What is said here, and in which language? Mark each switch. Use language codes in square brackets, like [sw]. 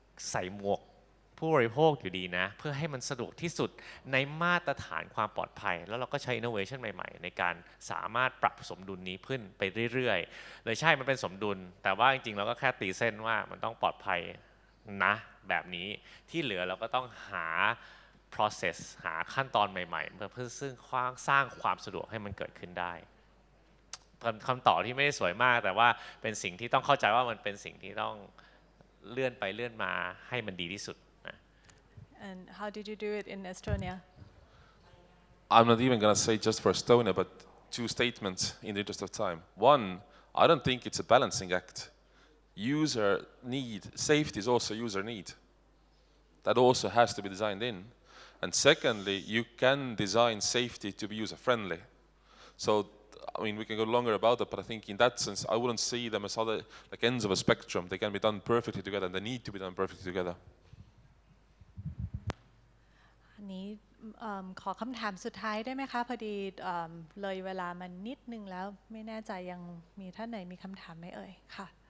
[th] ใส่หมวกผู้บริโภคอยู่ดีนะเพื่อให้มันสะดวกที่สุดในมาตรฐานความปลอดภัยแล้วเราก็ใช้ innovation ใหม่ๆในการสามารถปรับสมดุลนี้ขึ้นไปเรื่อยๆเลยใช่มันเป็นสมดุลแต่ว่าจริงๆเราก็แค่ตีเส้นว่ามันต้องปลอดภัยนะแบบนี้ที่เหลือเราก็ต้องหา process หาขั้นตอนใหม่ๆเพื่อซึ่งสร้างความสะดวกให้มันเกิดขึ้นได้ คำตอบที่ไม่ได้สวยมากแต่ว่าเป็นสิ่งที่ต้องเข้าใจว่ามันเป็นสิ่งที่ต้องเลื่อนไปเลื่อนมาให้มันดีที่สุด [en] And how did you do it in Estonia? I'm not even going to say just for Estonia, but two statements in the interest of time. One, I don't think it's a balancing act. User need, safety is also user need. That also has to be designed in. And secondly, you can design safety to be user-friendly. So, I mean, we can go longer about it, but I think in that sense, I wouldn't see them as other like ends of a spectrum. They can be done perfectly together, and they need to be done perfectly together. [th] อันนี้ขอคำถามสุดท้ายได้ไหมคะพอดีเลยเวลามันนิดนึงแล้วไม่แน่ใจยังมีท่านไหนมีคำถามไหมเอ่ยค่ะ